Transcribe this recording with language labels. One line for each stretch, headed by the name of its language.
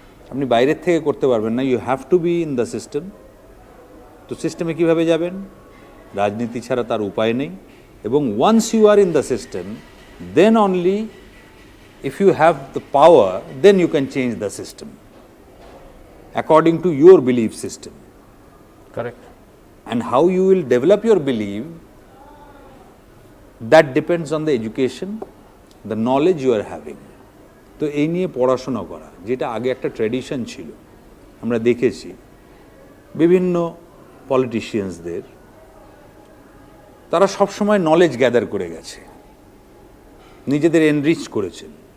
Bangla: আপনি বাইরের থেকে করতে পারবেন না,
English: You have to be in the system.
Bangla: তো সিস্টেমে কীভাবে যাবেন? রাজনীতি ছাড়া তার উপায় নেই। এবং
English: Once you are in the system, then only if you have the power, then you can change the system according to your belief system. Correct. And how you will develop your belief, that depends on the education, the knowledge you are having.
Bangla: তো এই নিয়ে পড়াশোনা করা, যেটা আগে একটা tradition ছিল, আমরা দেখেছি বিভিন্ন পলিটিশিয়ানসদের, তারা সবসময় নলেজ গ্যাদার করে গেছে, নিজেদের এনরিচ করেছেন।